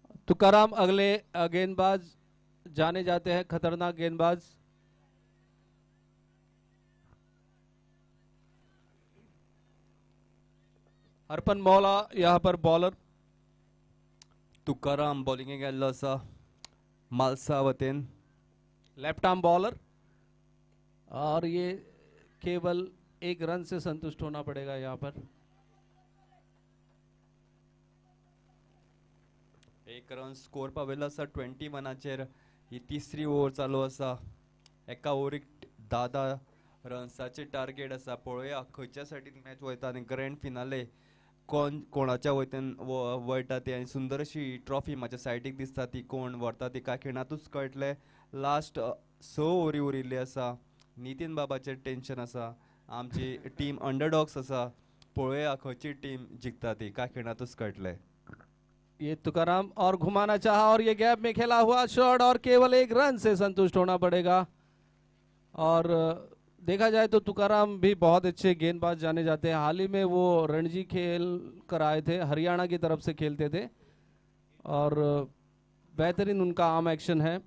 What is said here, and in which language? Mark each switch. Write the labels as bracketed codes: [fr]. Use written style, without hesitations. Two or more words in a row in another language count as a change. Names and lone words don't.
[hi] तुकाराम अगले गेंदबाज जाने जाते हैं, खतरनाक गेंदबाज। अर्पण मौला यहाँ पर बॉलर। [kok] तुकाराम बॉलिंगेक गेल्लो आसा मालसा वतीन। [en] left arm bowler, [hi] और ये केवल एक रन से संतुष्ट होना पड़ेगा यहाँ पर। [kok] एक रन स्कोर पाविल्लो आसा 21 ही तिसरी ओव्हर चालू आसा। एका ओव्हरीक 10 रन्साचे टार्गेट आसा। पळोवया खंयच्या सायडीन मॅच वयता आनी [en] grand finale [kok] कोणाच्या वयल्यान वयता ती, आनी सुंदर अशी ट्रॉफी म्हाज्या सायडीक दिसता ती कोण व्हरता ती काय खिणातूच कळटले। लास्ट 6 ओव्हरी उरिल्ली आसा। नितीन बाबाचेर टेन्शन आसा। आमची टीम अंडरडॉग्स आसा। पळोवया खंयची टीम जिखता ती काय खिणातूच कळटले। [hi] ये तुकाराम और घुमाना चाहा और ये गैप में खेला हुआ शॉट और केवल एक रन से संतुष्ट होना पड़ेगा। और देखा जाए तो तुकाराम भी बहुत अच्छे गेंदबाज जाने जाते हैं। हाल ही में वो रणजी खेल कर आए थे, हरियाणा की तरफ से खेलते थे और बेहतरीन उनका [en] arm action [hi] है।